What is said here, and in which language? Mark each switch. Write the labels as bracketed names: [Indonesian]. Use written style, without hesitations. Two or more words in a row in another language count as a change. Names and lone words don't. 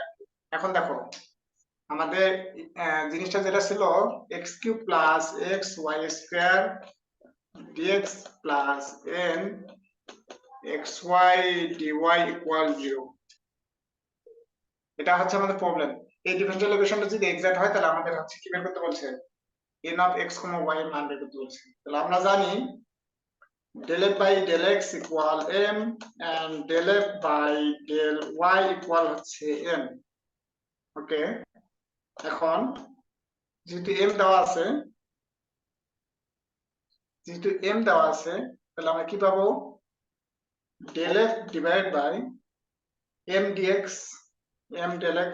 [Bangla] এখন দেখো আমাদের জিনিসটা যেটা ছিল [English] x³ plus xy square dx plus n xy dy equal 0, [Bangla] এটা হচ্ছে আমাদের প্রবলেম। এই [English] differential equation [Bangla] যদি এক্সাক্ট হয় তাহলে আমাদের হচ্ছে কি বের করতে বলছে, [English] n of x, y [Bangla] এর মান বের করতে বলছে। তাহলে আমরা জানি [English] del f by del x equal m and del f by del y equal [Bangla] হচ্ছে m। ওকে, এখন যেহেতু m দেওয়া আছে, তাহলে আমরা কি পাবো, [English] del f divide by m dx, m del x.